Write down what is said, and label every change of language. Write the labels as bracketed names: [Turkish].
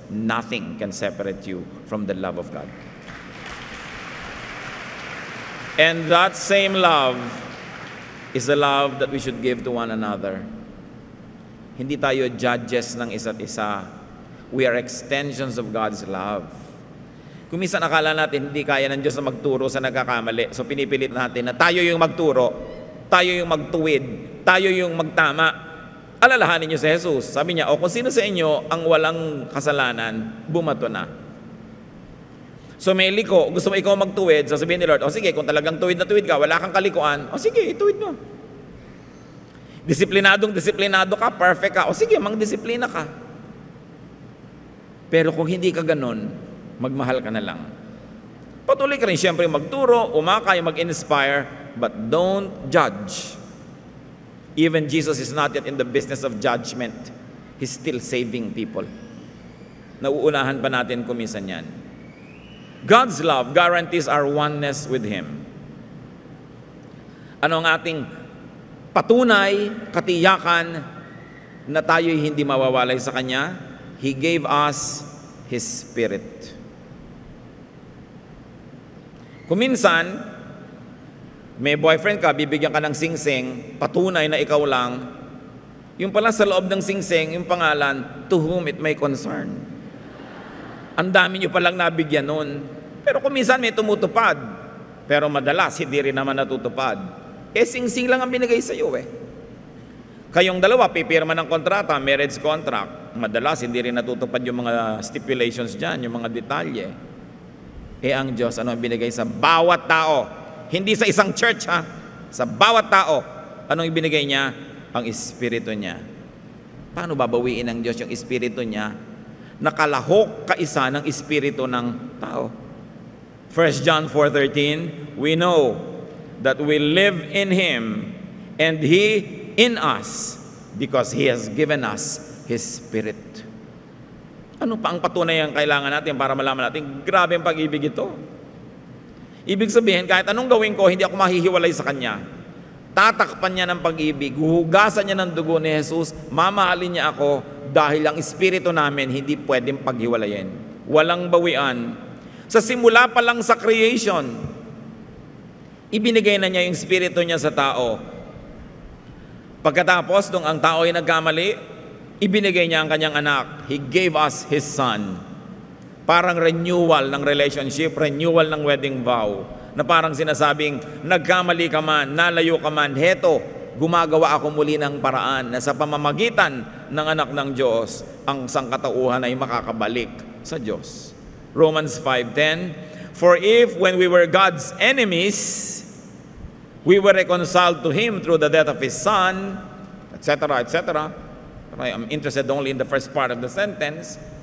[English] Nothing can separate you from the love of God. And that same love is the love that we should give to one another. [Filipino] Hindi tayo [English] judges [Filipino] ng isa't isa. [English] We are extensions of God's love. [Filipino] Kung minsan akala natin hindi kaya ng Diyos na magturo sa nagkakamali, so pinipilit natin na tayo yung magturo, tayo yung magtuwid, tayo yung magtama. Alalahanin niyo si Jesus. Sabi niya, kung sino sa inyo ang walang kasalanan, bumato na. So may liko, gusto mo ikaw magtuwid, sasabihin ni Lord, sige, kung talagang tuwid na tuwid ka, wala kang kalikuan, sige, ituwid mo. Disiplinado ka, perfect ka, sige, mang-disiplina ka. Pero kung hindi ka ganun, magmahal ka na lang. Patuloy ka rin siyempre magturo, umakay, mag-inspire, [English] but don't judge. Even Jesus is not yet in the business of judgment. He's still saving people. [Filipino] Nauunahan pa natin kuminsan yan. [English] God's love guarantees our oneness with Him. [Filipino] Ano ang ating patunay, katiyakan na tayo'y hindi mawawalay sa Kanya? [English] He gave us His Spirit. [Filipino] Kung minsan, may boyfriend ka, bibigyan ka ng singsing, patunay na ikaw lang, yung pala sa loob ng singsing, yung pangalan, [English] to whom it may concern. [Filipino] Ang dami nyo palang nabigyan nun. Pero kung minsan may tumutupad, pero madalas hindi rin naman natutupad. Singsing lang ang binigay sa iyo Kayong dalawa, pipirma ng kontrata, [English] marriage contract. [Filipino] Madalas hindi rin natutupad yung mga stipulations dyan, yung mga detalye. Ang Diyos, ano ang binigay sa bawat tao? Hindi sa isang church, ha? Sa bawat tao. Anong ibinigay niya? Ang Espiritu niya. Paano babawiin ng Diyos yung Espiritu niya? Nakalahok kaisa ng Espiritu ng tao. [English] 1 John 4:13, we know that we live in Him and He in us because He has given us His Spirit. [Filipino] Ano pa ang patunay ang kailangan natin para malaman natin, grabe ang pag-ibig ito. Ibig sabihin, kahit anong gawin ko, hindi ako mahihiwalay sa Kanya. Tatakpan niya ng pag-ibig, huhugasan niya ng dugo ni Jesus, mamahalin niya ako dahil ang Espiritu namin hindi pwedeng paghiwalayin. Walang bawian. Sa simula pa lang sa creation, ibinigay na niya yung Espiritu niya sa tao. Pagkatapos, nung ang tao ay nagkamali, ibinigay niya ang kanyang anak. [English] He gave us His Son. [Filipino] Parang renewal ng relationship, renewal ng wedding vow, na parang sinasabing, nagkamali ka man, nalayo ka man, heto, gumagawa ako muli ng paraan na sa pamamagitan ng anak ng Diyos, ang sangkatauhan ay makakabalik sa Diyos. [English] Romans 5:10, for if when we were God's enemies, we were reconciled to Him through the death of His Son, etc., etc., I'm interested only in the first part of the sentence.